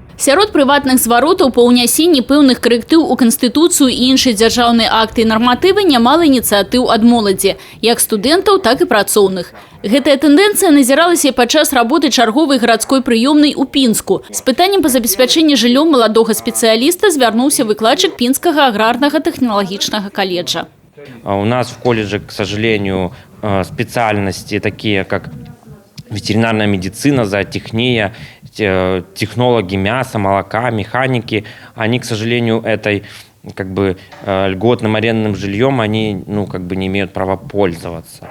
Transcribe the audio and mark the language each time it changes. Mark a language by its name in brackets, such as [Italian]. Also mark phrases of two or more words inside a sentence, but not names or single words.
[Belarusian] Сярод прыватных зваротаў па ўнясенні пэўных карэктыў у Канстытуцыю і іншыя дзяржаўныя акты і нарматывы нямала ініцыятыў ад моладзі, як студэнтаў, так і працоўных. Гэтая тэндэнцыя назіралася падчас работы чарговай гарадской прыёмнай у Пінску. З пытаннем па забеспячэнні жыллём маладога спецыяліста звярнуўся выкладчык Пінскага аграрнага тэхналагічнага каледжа. [Russian] У нас в колледже, к сожалению, специальности такие, как ветеринарная медицина, зоотехния, технологи мяса, молока, механики, они, к сожалению, этой льготным арендным жильем они не имеют права пользоваться.